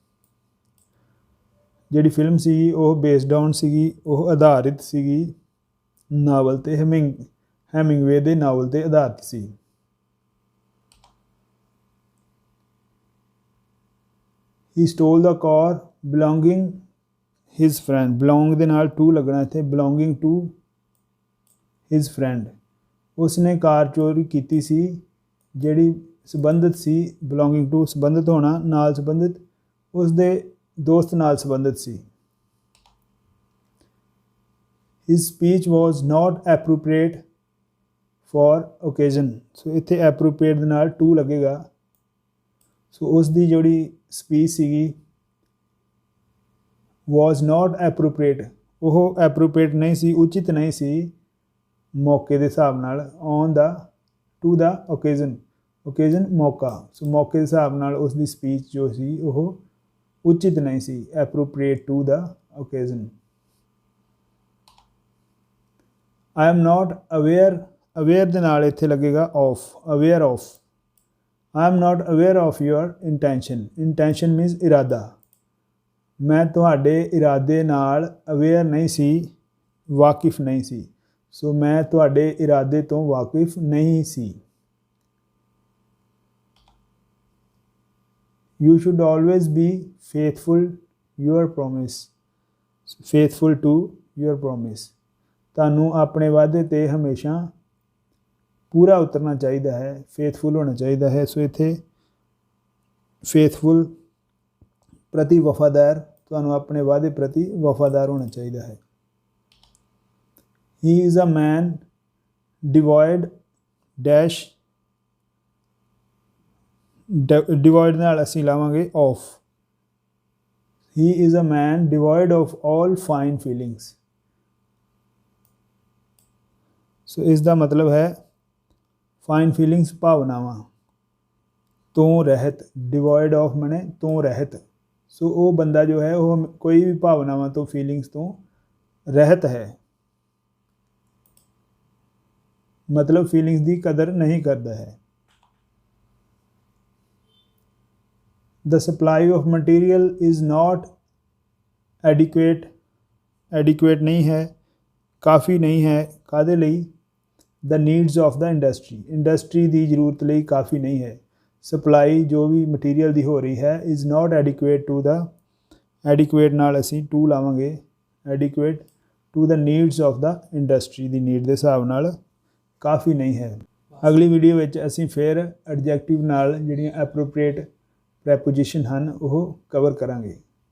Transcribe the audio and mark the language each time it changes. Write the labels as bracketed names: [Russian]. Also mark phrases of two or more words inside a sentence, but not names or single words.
[Punjabi] ਜਿਹੜੀ ਫਿਲਮ ਸੀਗੀ ਉਹ [English] based on [Punjabi] ਸੀਗੀ ਉਹ ਆਧਾਰਿਤ ਸੀਗੀ ਨਾਵਲ 'ਤੇ ਹੈਮਿੰਗਵੇ ਦੇ ਨਾਵਲ 'ਤੇ ਆਧਾਰਿਤ ਸੀ। [English] he stole the car belonging his friend. [Punjabi] ਬਿਲੋਂਗ ਦੇ ਨਾਲ ਟੂ ਲੱਗਣਾ ਇੱਥੇ [English] belonging to his friend [Hindi] उसने कार चोरी की सी [Punjabi] ਜਿਹੜੀ ਸੰਬੰਧਿਤ ਸੀ [English] belonging to [Punjabi] ਸੰਬੰਧਿਤ ਹੋਣਾ ਨਾਲ ਸੰਬੰਧਿਤ ਉਸਦੇ ਦੋਸਤ ਨਾਲ ਸੰਬੰਧਿਤ ਸੀ [English] his speech was not appropriate for occasion [Punjabi] ਸੋ ਇੱਥੇ appropriate ਦੇ ਨਾਲ to ਲੱਗੇਗਾ ਸੋ ਉਸ ਦੀ ਜਿਹੜੀ ਸਪੀਚ ਸੀਗੀ [English] was not appropriate [Punjabi] ਉਹ appropriate ਨਹੀਂ ਸੀ ਉਚਿਤ ਨਹੀਂ ਸੀ ਮੌਕੇ ਦੇ ਹਿਸਾਬ ਨਾਲ [English] on the to the occasion [Punjabi] ਮੌਕਾ ਸੋ ਮੌਕੇ ਦੇ ਹਿਸਾਬ ਨਾਲ ਉਸ ਦੀ ਸਪੀਚ ਜੋ ਸੀ ਉਹ ਉਚਿਤ ਨਹੀਂ ਸੀ [English] appropriate to the occasion I am not aware [Punjabi] ਦੇ ਨਾਲ ਇੱਥੇ ਲੱਗੇਗਾ [English] of aware of I am not aware of your intention means [Punjabi] ਇਰਾਦਾ ਮੈਂ ਤੁਹਾਡੇ ਇਰਾਦੇ ਨਾਲ aware ਨਹੀਂ ਸੀ ਵਾਕਿਫ ਨਹੀਂ ਸੀ ਸੋ ਮੈਂ ਤੁਹਾਡੇ ਇਰਾਦੇ ਤੋਂ ਵਾਕਿਫ ਨਹੀਂ ਸੀ [English] You should always be faithful to your promise [Punjabi] ਤੁਹਾਨੂੰ ਆਪਣੇ ਵਾਅਦੇ ਤੇ ਹਮੇਸ਼ਾ ਪੂਰਾ ਉਤਰਨਾ ਚਾਹੀਦਾ ਹੈ ਫੇਥਫੁਲ ਹੋਣਾ ਚਾਹੀਦਾ ਹੈ ਸੋ ਇੱਥੇ ਫੇਥਫੁਲ ਪ੍ਰਤੀ ਵਫਾਦਾਰ ਤੁਹਾਨੂੰ ਆਪਣੇ ਵਾਅਦੇ ਪ੍ਰਤੀ ਵਫਾਦਾਰ ਹੋਣਾ ਚਾਹੀਦਾ ਹੈ [English] He is a man devoid dash devoid [Punjabi] ਨਾਲ ਅਸੀਂ ਲਾਵਾਂਗੇ [English] of He is a man devoid of all fine feelings [Punjabi] ਸੋ ਇਸ ਦਾ ਮਤਲਬ ਹੈ [English] fine feelings [Punjabi] ਭਾਵਨਾਵਾਂ ਤੋਂ ਰਹਿਤ [English] devoid of [Punjabi] ਮਨੇ ਤੋਂ ਰਹਿਤ ਸੋ ਉਹ ਬੰਦਾ ਜੋ ਹੈ ਉਹ ਕੋਈ ਵੀ ਭਾਵਨਾਵਾਂ ਤੋਂ ਫੀਲਿੰਗਸ ਤੋਂ ਰਹਿਤ ਹੈ ਮਤਲਬ ਫੀਲਿੰਗਸ ਦੀ ਕਦਰ ਨਹੀਂ ਕਰਦਾ ਹੈ [English] The supply of material is not adequate [Punjabi] ਨਹੀਂ ਹੈ ਕਾਫੀ ਨਹੀਂ ਹੈ ਕਾਹਦੇ ਲਈ [English] the needs of the industry [Punjabi] ਦੀ ਜ਼ਰੂਰਤ ਲਈ ਕਾਫੀ ਨਹੀਂ ਹੈ ਸਪਲਾਈ ਜੋ ਵੀ ਮਟੀਰੀਅਲ ਦੀ ਹੋ ਰਹੀ ਹੈ [English] is not adequate to the adequate [Punjabi] ਨਾਲ ਅਸੀਂ to ਲਾਵਾਂਗੇ [English] adequate to the needs of the industry [Punjabi] ਦੀ ਨੀਡ ਦੇ ਹਿਸਾਬ ਨਾਲ ਕਾਫੀ ਨਹੀਂ ਹੈ ਅਗਲੀ ਵੀਡੀਓ ਵਿੱਚ ਅਸੀਂ ਫਿਰ ਐਡਜੈਕਟਿਵ ਨਾਲ ਜਿਹੜੀਆਂ ਐਪਰੋਪ੍ਰੀਏਟ ਪ੍ਰੈਪੋਜੀਸ਼ਨ ਹਨ ਉਹ ਕਵਰ ਕਰਾਂਗੇ